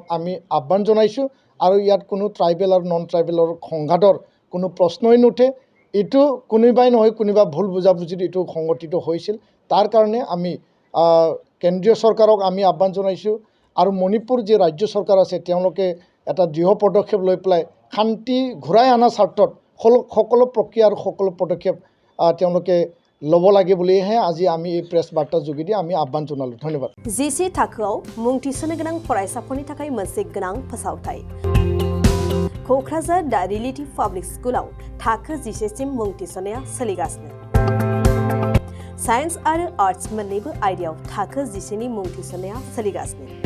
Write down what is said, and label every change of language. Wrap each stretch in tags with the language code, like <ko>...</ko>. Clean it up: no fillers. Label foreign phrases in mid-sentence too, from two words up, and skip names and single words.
<as>আমি আহ্বান জনাইছোঁ আৰু ইয়াত কোনো ট্ৰাইবেল আৰু নন ট্ৰাইবেলৰ সংঘাতৰ কোনো প্ৰশ্নই নুঠে এইটো কোনোবাই নহয় কোনোবা ভুল বুজাবুজিত এইটো সংগঠিত হৈছিল তাৰ কাৰণে আমি কেন্দ্ৰীয় চৰকাৰক আমি আহ্বান জনাইছোঁ আৰু মণিপুৰ যি ৰাজ্য চৰকাৰ আছে তেওঁলোকে এটা দৃঢ় পদক্ষেপ লৈ পেলাই শান্তি ঘূৰাই অনাৰ স্বাৰ্থত সকলো প্ৰক্ৰিয়া আৰু সকলো পদক্ষেপ তেওঁলোকে ল'ব লাগে বুলিহে আজি আমি এই প্ৰেছ বাৰ্তাৰ যোগেদি আমি আহ্বান জনালোঁ ধন্যবাদ</as> <brx>जिसे थाखोआव मुं थिसननो गोनां फरायसाफोरनि थाखाय मोनसे गोनां फोसावथाय क'क्राझार दा रिलेटिभ पाब्लिक स्कुलाव थाखो 10 सिम मुं थिसननाया सोलिगासिनो साइन्स आरो आर्ट्स मोन्नैबो आयदायाव थाखो 10 नि मुं थिसननाया सोलिगासिनो</brx>